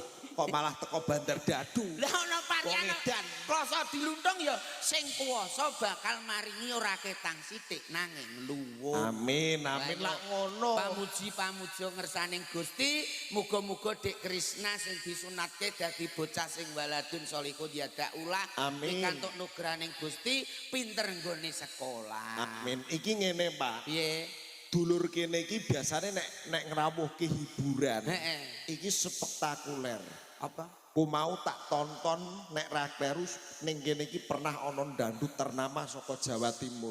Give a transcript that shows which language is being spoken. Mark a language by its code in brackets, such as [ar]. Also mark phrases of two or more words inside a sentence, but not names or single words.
[jv] Kok malah teko Bandar Dadu. Lah ana parian Wong edan. kloso diluntung ya sing kuwasa bakal maringi ora ketang sithik nanging luwung. Amin, amin lah ngono. Pamuji-pamuja ngersaning Gusti, muga-muga Dik Krisna sing disunatke dadi bocah sing [ar] ولد صالح [jv] yada ulah. Amin. Pikantuk nugraning Gusti pinter nggone sekolah. Amin. Iki ngene, Pak. Piye? Dulur kene iki biasane nek ngrawuhke hiburan. Heeh. Iki spektakuler. Apa? Ku mau tak tonton nek Rakleru ning kene iki pernah ana dandut ternama saka Jawa Timur.